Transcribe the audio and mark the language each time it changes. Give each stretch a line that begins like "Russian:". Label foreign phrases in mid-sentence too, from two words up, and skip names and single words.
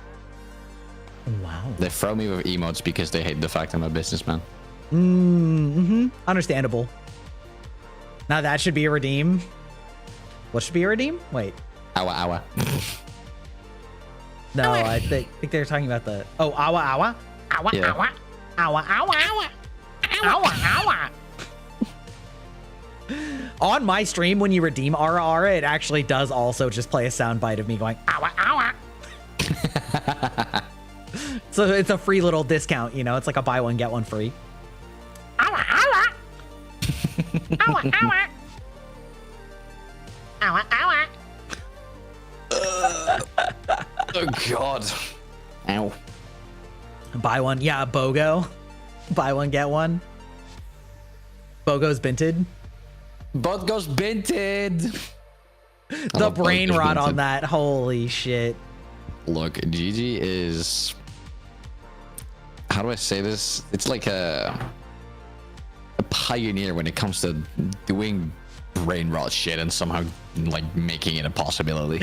English: Wow. They throw me with emotes because they hate the fact I'm a businessman. Understandable. Now that should be a redeem. What should be a redeem? Wait. Awa. No, I think they're talking about the... Oh, awa. Awa, Yeah. awa. Awa, awa, awa. Awa, awa. On my stream, when you redeem Ara Ara, it actually does also just play a sound bite of me going, Awa, awa. So it's a free little discount, you know? It's like a buy one, get one free. Awa, awa. Awa, awa. Awa, awa. Oh god. Ow. Buy one. Yeah, BOGO. Buy one, get one. BOGO's binted. Bodgo's binted. The brain rot on that. Holy shit. Look, Gigi is... How do I say this? It's like a pioneer when it comes to doing brain rot shit and somehow like making it a possibility.